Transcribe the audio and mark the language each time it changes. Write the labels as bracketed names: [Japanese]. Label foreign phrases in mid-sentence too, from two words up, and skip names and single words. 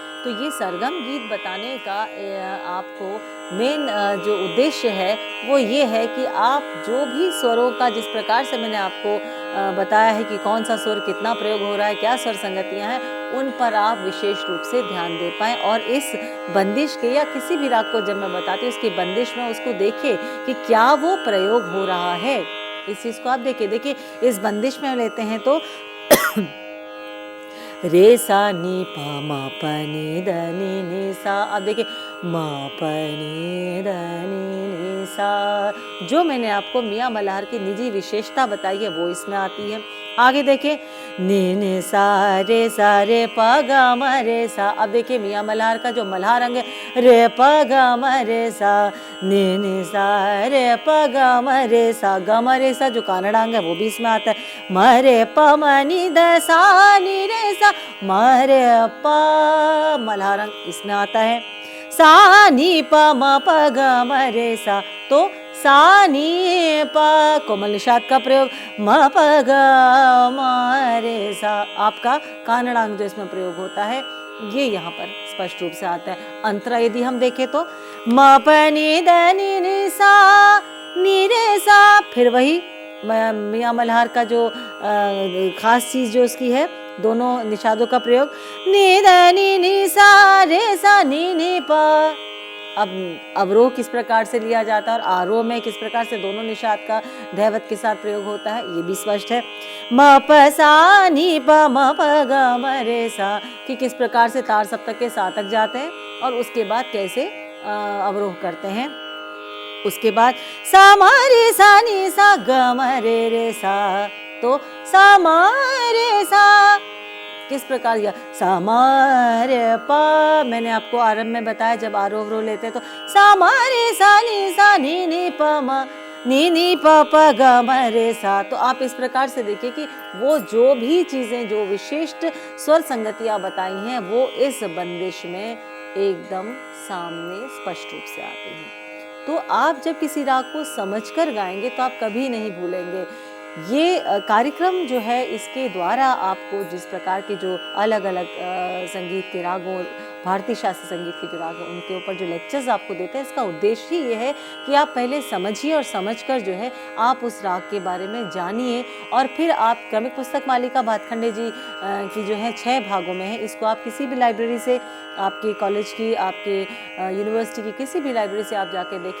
[Hindi] तो ये सरगम गीत बताने का आपको मेन जो उद्देश्य है वो ये है कि आप जो भी स्वरों का, जिस प्रकार से मैंने आपको बताया है कि कौन सा स्वर कितना प्रयोग हो रहा है, क्या स्वर संगतियाँ हैं, उन पर आप विशेष रूप से ध्यान दे पाएँ और इस बंदिश के या किसी भी राग को जब मैं बताती हूँ उसकी बंदिश में उसको देखें कि क्या वो प्रयोग हो रहा है। इस चीज़ को आप देखिए इस बंदिश में लेते हैं तो रे सा नी पा मा प नी द नी नी सा। अब देखिए मा प नी द नी नी सा, जो मैंने आपको मियाँ मल्हार की निजी विशेषता बताई है वो इसमें आती है। आगे देखिए नी नी सा रे प ग म रे सा। अब देखिए मियाँ मल्हार का जो मल्हार अंग है रे प ग म रे सा, नी नी सा रे प ग म रे सा। ग म रे सा जो कानड़ा अंग है वो भी इसमें आता है। म रे प म नी द सा नी रे सा, म रे प मल्हार अंग इसमें आता है। सा नी प म प ग म रे सा, तो सा नी प कोमल निषाद का प्रयोग, म प ग म रे सा आपका कानड़ांग जो इसमें प्रयोग होता है ये यहाँ पर स्पष्ट रूप से आता है। अंतरा यदि हम देखें तो म प नी द नी नी सा नी रे सा, फिर वही मियाँ मल्हार का जो खास चीज़ जो उसकी है, दोनों निषादों का प्रयोग, नी द नी नी सा रे सा नी नी प। अब अवरोह किस प्रकार से लिया जाता है और आरोह में किस प्रकार से दोनों निषाद का दैवत के साथ प्रयोग होता है ये भी स्पष्ट है। म प सा नी प म प ग म रे सा, कि किस प्रकार से तार सप्तक के सातक जाते हैं और उसके बाद कैसे अवरोह करते हैं। उसके बाद सा म रे सा नी सा ग म रे सा, तो सा म रे सा किस प्रकार या सा म रे प। मैंने आपको आरंभ में बताया जब आरोह अवरोह लेते हैं तो सा म रे सा नी नी प म नी नी प प ग म रे सा। तो आप इस प्रकार से देखिए कि वो जो भी चीज़ें, जो विशिष्ट स्वर संगतियाँ बताई हैं वो इस बंदिश में एकदम सामने स्पष्ट रूप से आती हैं। तो आप जब किसी राग को समझकर गाएंगे तो आप कभी नहीं भूलेंगे। ये कार्यक्रम जो है इसके द्वारा आपको जिस प्रकार के जो अलग अलग संगीत के रागों, भारतीय शास्त्रीय संगीत के जो राग हैं उनके ऊपर जो लेक्चर्स आपको देते हैं, इसका उद्देश्य ही ये है कि आप पहले समझिए और समझकर जो है आप उस राग के बारे में जानिए और फिर आप क्रमिक पुस्तक मालिका भातखंडे जी की जो है 6 भागों में है, इसको आप किसी भी लाइब्रेरी से, आपके कॉलेज की, आपके यूनिवर्सिटी की किसी भी लाइब्रेरी से आप जाके देखिए।